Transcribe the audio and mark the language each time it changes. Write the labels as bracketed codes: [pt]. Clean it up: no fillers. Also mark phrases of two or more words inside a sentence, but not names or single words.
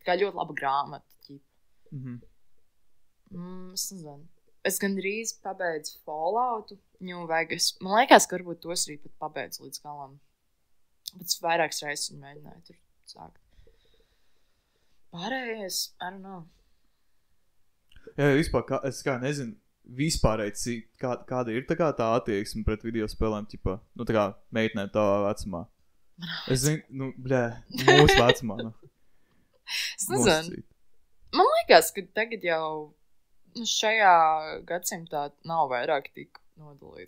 [lv] Tā kā ļoti laba grāmata, ķipa. Mhm. Es nezinu. Es gandrīz pabeidzu Falloutu, New Vegas. Man liekas, ka varbūt tos arī pat pabeidzu līdz galam. Bet es vairākas reizes viņu mēģināju tur sākt. Pārējais, [en] I don't know. [lv] Jā, vispār, es kā nezinu, vispārēji, kāda ir tā attieksme pret video spēlēm, ķipa, tā kā meitnē tavā vecumā. Es zinu, mūsu vecumā, Es nezinu. Man liekas, ka tagad jau šajā gadsimtā nav vairāk tik nodalīts.